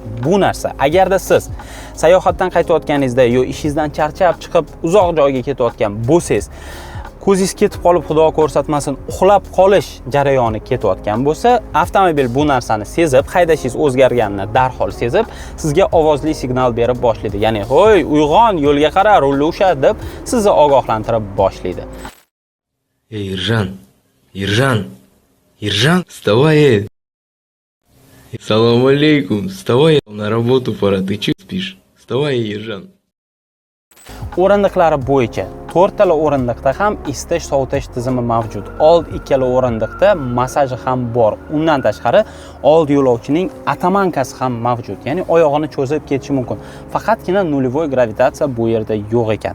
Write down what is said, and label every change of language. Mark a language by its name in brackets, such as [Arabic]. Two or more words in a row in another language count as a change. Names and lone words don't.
[Uzbek] Bu narsa agarda siz sayohatdan qaytayotganingizda yo ishingizdan charchab chiqib uzoq joyga ketayotgan bo'lsangiz, ko'zingiz ketib qolib, xudo ko'rsatmasin, uxlab qolish jarayoni ketayotgan bo'lsa, avtomobil bu narsani sezib, haydashingiz o'zgarganini darhol sezib, sizga ovozli signal berib boshlaydi. Ya'ni, "Hoy, uyg'on, yo'lga qara, rulni usha" deb sizni ogohlantirib boshlaydi. [Russian] Ey, Irjan, Ержан, вставай! Салам алейкум, вставай, на работу пора, ты че спишь? Вставай, Ержан. [Uzbek] O'rindiqlari bo'yicha 4 tala o'rindiqda ham isitish sovutish tizimi mavjud. Old ikkala o'rindiqda massaj ham bor. Undan tashqari old yo'lovchining atamankasi ham mavjud. Ya'ni oyog'ini cho'zib ketishi mumkin. Faqatgina [Russian] нулевая гравитация [Uzbek] bu yerda yo'q ekan.